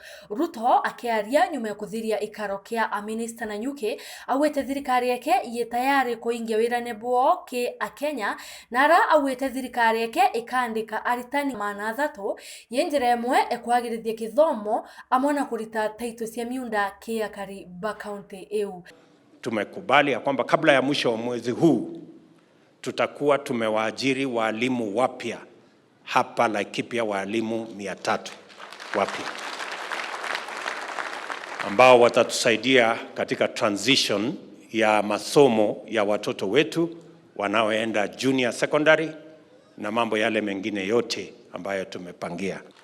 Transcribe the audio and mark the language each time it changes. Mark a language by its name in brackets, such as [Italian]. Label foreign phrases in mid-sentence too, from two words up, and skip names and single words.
[Meru] Ruto akiaria nyuma ya kuthiria ikaro kia aminista na nyuki awete thirikari yake ye tayari kuingia wirane bwo ki Akenya nara awete thirikari yake ikandika aritani mana thatu yenjira imwe ekwagirithia kithomo amona kurita taito cia miunda ki akari ba kaunti EU. [Swahili] Tumekubali ya kwamba kabla ya mwisho wa mwezi huu tutakuwa tumewaajiri walimu wapya hapa Laikipia, walimu 300 wapya ambao watatusaidia katika transition ya masomo ya watoto wetu wanaoenda [English] junior secondary [Swahili] na mambo yale mengine yote ambayo tumepangia.